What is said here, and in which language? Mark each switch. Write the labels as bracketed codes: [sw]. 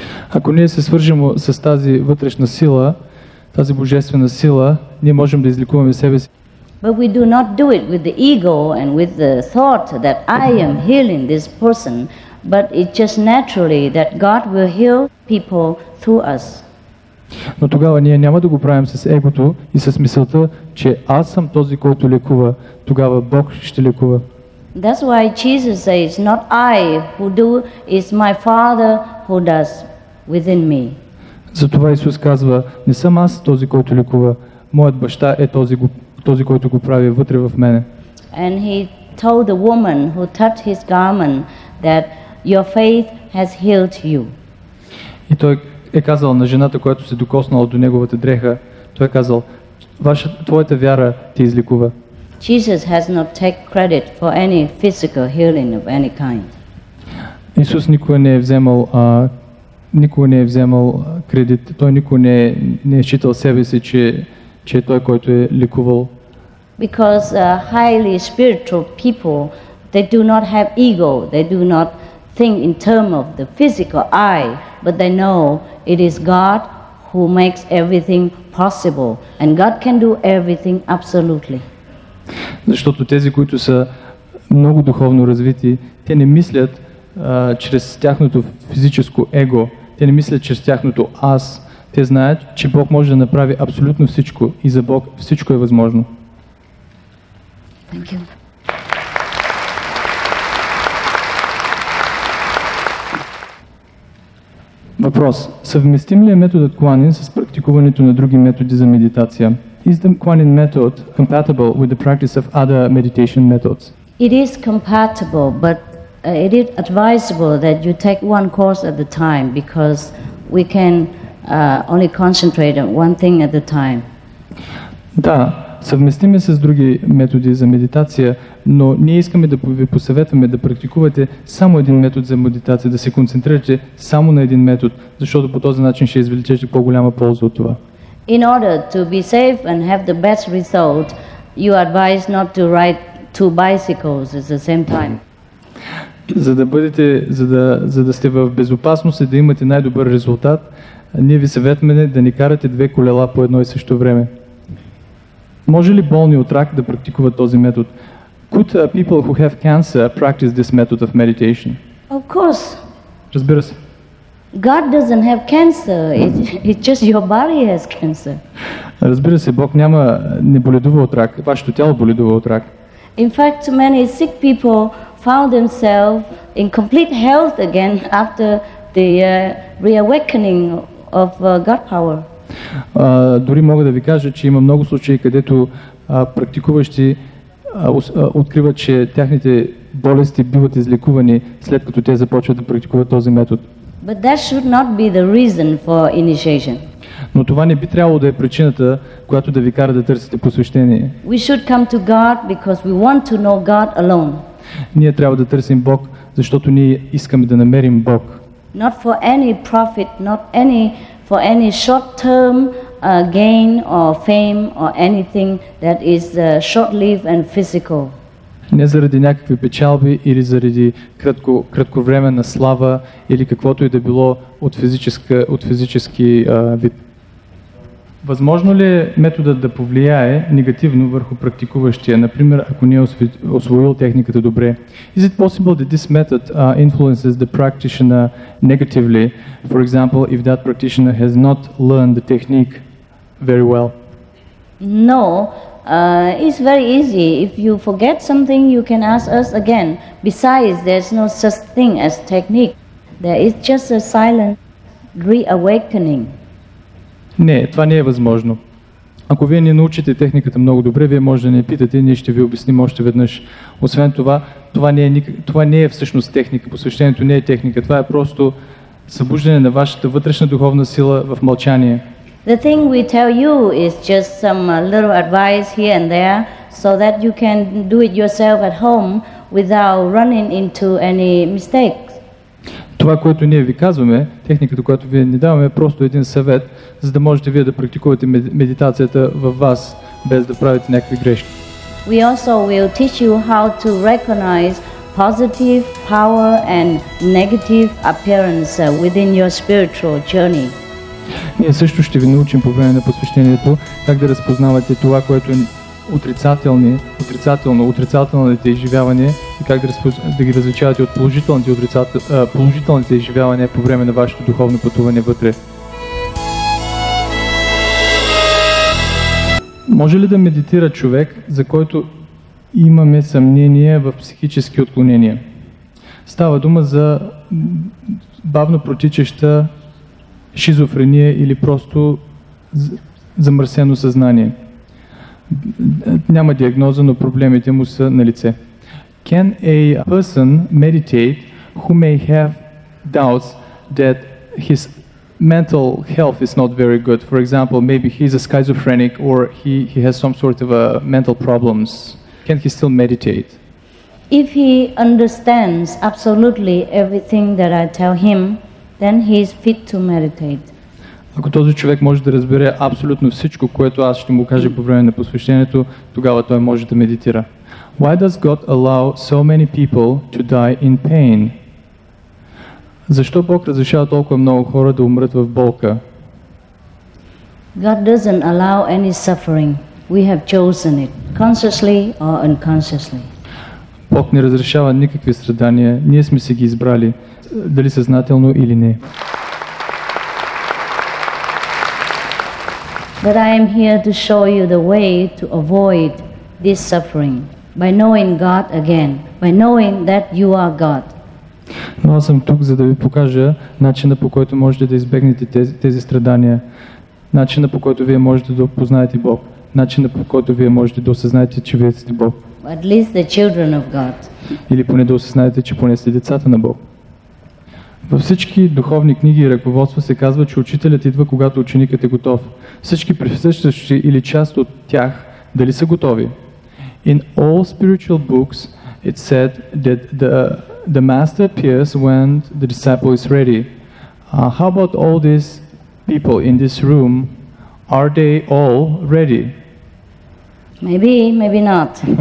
[bg] Ако ние се свържем с тази вътрешна сила, тази божествена сила, ние можем да излекуваме себе си. [en] But we do not do it with the ego and with the thought that I am healing this person, but it's just naturally that God will heal people through us. [bg] Но тогава ние няма да го правим с егото и с мисълта, че аз съм този, който лекува. Тогава Бог ще лекува. [en] That's why Jesus says, not I who do, is my Father who does within me. [bg] Затова Исус казва, не съм аз този, който лекува. Моят баща е този, който го прави вътре в мене. [en] And he told the woman who touched his garment that your faith has healed you. [bg] И той е казал на жената, която се докоснала до неговата дреха, той е казал, твоята вяра те излекува. [en] Jesus has not take credit for any physical healing of any kind. [bg] Исус никога не е вземал кредит, той никога не е считал себе си, че е той, който е лекувал. [en] Because highly spiritual people, they do not have ego, they do not think in terms of the physical eye, but they know it is God who makes everything possible, and God can do everything absolutely. [bg] Защото тези, които са много духовно развити, те не мислят чрез тяхното физическо его, те не мислят чрез тяхното аз, те знаят, че Бог може да направи абсолютно всичко и за Бог всичко е възможно. [en] Thank you. [bg] Въпрос. Съвместим ли е методът Quanin с практикуването на други методи за медитация? [en] Is the Quanin method compatible with the practice of other meditation methods? It is compatible, but it is advisable that you take one course at a time, because we can only concentrate on one thing at a time. [bg] Да, съвместим е с други методи за медитация, но ние искаме да ви посъветваме да практикувате само един метод за медитация, да се концентрирате само на един метод, защото по този начин ще извлечете по-голяма полза от това. [en] In order to be safe and have the best result, you advise not to ride two bicycles at the same time. [bg] За да сте в безопасност и да имате най-добър резултат, ние ви съветваме да не карате две колела по едно и също време. Може ли болни от рак да практикуват този метод? [en] Could people who have cancer practice this method of meditation? Of course. [bg] Разбира се. [en] God doesn't have cancer. It's just your body has cancer. [bg] Разбира се, Бог не боледува от рак. Вашето тяло боледува от рак. [en] In fact, many sick people found themselves in complete health again after the reawakening of God power. [bg] Дори мога да ви кажа, че има много случаи, където практикуващи откриват, че тяхните болести биват излекувани след като те започват да практикуват този метод. [en] But that should not be the reason for initiation. [bg] Но това не би трябвало да е причината, която да ви кара да търсите посвещение. [en] We should come to God because we want to know God alone. [bg] Ние трябва да търсим Бог, защото ние искаме да намерим Бог. [en] Not for any profit, not for any short-term gain or fame or anything that is short-lived and physical. [bg] Не заради някакви печалби или заради кратковременна слава или каквото и да било от физически вид. Възможно ли е методът да повлияе негативно върху практикуващия, например, ако не е освоил техниката добре? [en] Is it possible that this method influences the practitioner negatively? For example, if that practitioner has not learned the technique very well? No, it's very easy. If you forget something, you can ask us again. Besides, there's no such thing as technique. There is just a silent reawakening. [bg] Не, това не е възможно. Ако вие не научите техниката много добре, вие може да не питате, ние ще ви обясним още веднъж. Освен това, това не е всъщност техника, посвещението не е техника, това е просто събуждане на вашата вътрешна духовна сила в мълчание. [en] The thing we tell you is just some little advice here and there, so that you can do it yourself at home without running into any mistakes. [bg] Това, което ние ви казваме, техниката, която вие ни даваме, е просто един съвет, за да можете вие да практикувате медитацията във вас, без да правите някакви грешки. [en] We also will teach you how to recognize positive power and negative appearance within your spiritual journey. [bg] Ние също ще ви научим по време на посвещението как да разпознавате това, което е отрицателните изживявания и как да ги различавате от положителните изживявания по време на вашето духовно пътуване вътре. Може ли да медитира човек, за който имаме съмнение в психически отклонения? Става дума за бавно протичаща шизофрения или просто замърсено съзнание. Няма диагноза, но проблемите му са на лице. [en] Can a person meditate who may have doubts that his mental health is not very good? For example, maybe he's a schizophrenic or he has some sort of mental problems. Can he still meditate? If he understands absolutely everything that I tell him, then he is fit to meditate. [bg] Ако този човек може да разбере абсолютно всичко, което аз ще му кажа по време на посвещението, тогава той може да медитира. [en] Why does God allow so many people to die in pain? [bg] Защо Бог разрешава толкова много хора да умрат в болка? [en] God doesn't allow any suffering. We have chosen it, consciously or unconsciously. [bg] Бог не разрешава никакви страдания, ние сме си ги избрали, дали съзнателно или не. [en] But I am here to show you the way to avoid this suffering by knowing God again, by knowing that you are God. [bg] Но аз съм тук, за да ви покажа начина, по който можете да избегнете тези страдания, начина, по който вие можете да опознаете Бог, начина, по който вие можете да осъзнаете, че вие сте Бог. [en] At least the children of God. [bg] Или поне да осъзнаете, че поне сте децата на Бог. Във всички духовни книги и ръководства се казва, че учителят идва, когато ученикът е готов. Всички присъстващи или част от тях дали са готови? [en] In all spiritual books it said that the master appears when the disciple is ready. How about all these people in this room? Are they all ready? Maybe, maybe not.